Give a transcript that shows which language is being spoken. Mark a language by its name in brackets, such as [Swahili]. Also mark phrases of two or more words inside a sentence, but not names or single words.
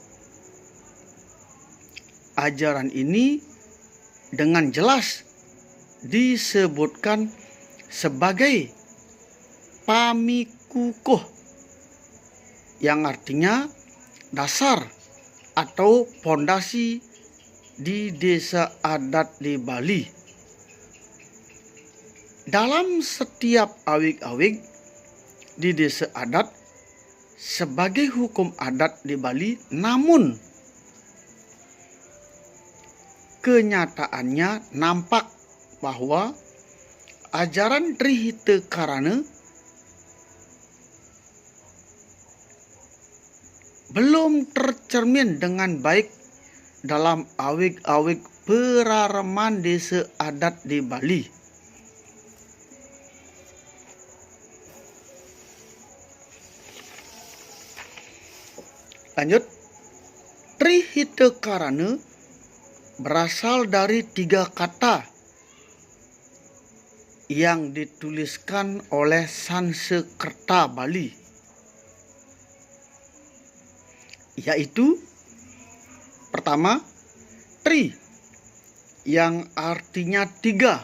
[Indonesian] Ajaran ini dengan jelas disebutkan sebagai pamikukuh, yang artinya dasar atau pondasi di desa adat di Bali. Dalam setiap awig-awig di desa adat sebagai hukum adat di Bali, namun kenyataannya nampak bahwa ajaran Trihita Karana belum tercermin dengan baik dalam awig-awig perareman desa adat di Bali. Lanjut, Trihita Karana berasal dari 3 kata yang dituliskan oleh Sanskerta Bali, yaitu pertama, tri yang artinya 3.